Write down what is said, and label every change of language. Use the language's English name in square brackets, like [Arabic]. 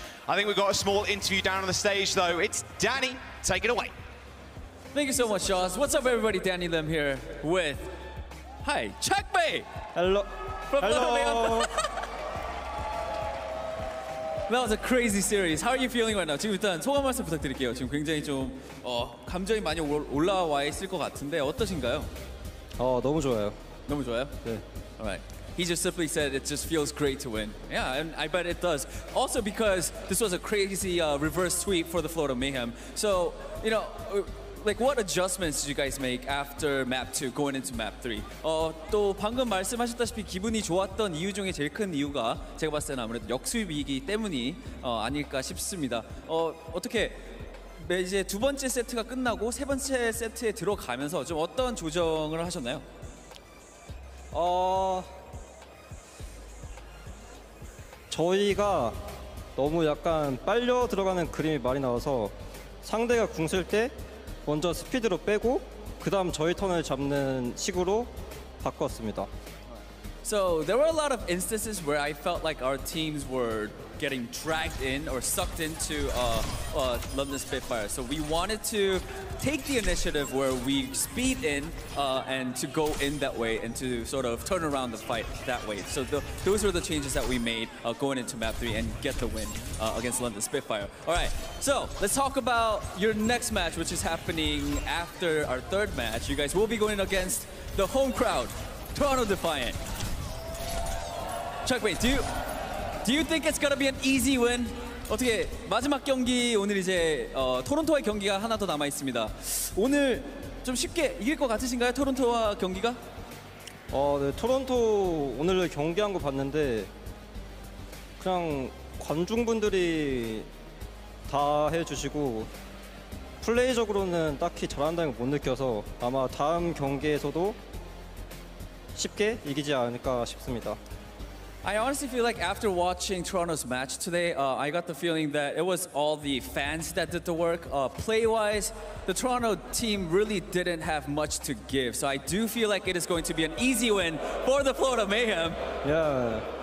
[English] I think we've got a small interview down on the stage, though. It's Danny. Take it away. Thank you so much, Josh. What's up, everybody? Danny Lim here with... Hi, Chakmei! Hello. From Hello. That was a crazy series. How are you feeling right now? [Korean] 지금 일단 소감 말씀 부탁드릴게요. 지금 굉장히 좀 감정이 많이 올라와 있을 것 같은데 어떠신가요? 너무 좋아요. 너무 좋아요? 네. [English] All right. He just simply said it just feels great to win. Yeah, and I bet it does. Also because this was a crazy reverse sweep for the Florida Mayhem. So, you know, like what adjustments did you guys make after map 2 going into map 3? [Korean] 또 방금 말씀하셨다시피 기분이 좋았던 이유 중에 제일 큰 이유가 제가 봤을 때는 아무래도 역수입이기 때문이 아닐까 싶습니다. 어떻게 이제 두 번째 세트가 끝나고 세 번째 세트에 들어가면서 좀 어떤 조정을 하셨나요? 저희가 너무 약간 빨려 들어가는 그림이 많이 나와서 상대가 궁 쓸 때 먼저 스피드로 빼고 그 다음 저희 턴을 잡는 식으로 바꿨습니다. [English] So there were a lot of instances where I felt like our teams were getting dragged in or sucked into London Spitfire. So we wanted to take the initiative where we speed in and to go in that way and to sort of turn around the fight that way. So those were the changes that we made going into map 3 and get the win against London Spitfire. All right, so let's talk about your next match, which is happening after our third match. You guys will be going against the home crowd, Toronto Defiant. Chuck, wait, do you think it's gonna be an easy win? [Korean] 어떻게 마지막 경기 오늘 이제 토론토와의 경기가 하나 더 남아 있습니다. 오늘 좀 쉽게 이길 것 같으신가요? 토론토와 경기가? 네, 토론토 오늘 경기한 거 봤는데 그냥 관중분들이 다 해주시고 플레이적으로는 딱히 잘한다는 걸 못 느껴서 아마 다음 경기에서도 쉽게 이기지 않을까 싶습니다. [English] I honestly feel like after watching Toronto's match today, I got the feeling that it was all the fans that did the work. Play-wise, the Toronto team really didn't have much to give. So I do feel like it is going to be an easy win for the Florida Mayhem. Yeah.